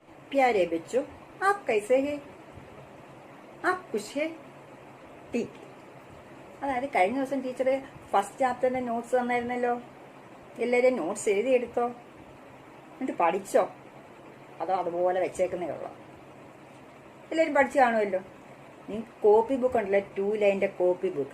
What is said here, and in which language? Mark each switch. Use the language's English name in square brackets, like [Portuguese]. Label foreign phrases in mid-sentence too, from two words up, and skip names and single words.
[Hindi] प्यारे बच्चों, आप कैसे हैं? आप खुश है? ठीक. [Malayalam] അതായത് കഴിഞ്ഞ ദിവസം [English] teacher first chapter's notes [Malayalam] തന്നായിരുന്നല്ലോ. എല്ലാവരും നോട്ട്സ് എഴുതിയെടുത്തോ? എന്നിട്ട് പഠിച്ചോ? അതോ അതുപോലെ വെച്ചേക്കുന്നേ ഉള്ളോ? എല്ലാവരും പഠിച്ചു കാണുമല്ലോ. നിങ്ങൾക്ക് [English] copy book [Malayalam] ഉണ്ടല്ലോ, 2 ലൈൻ്റെ [English] copy book.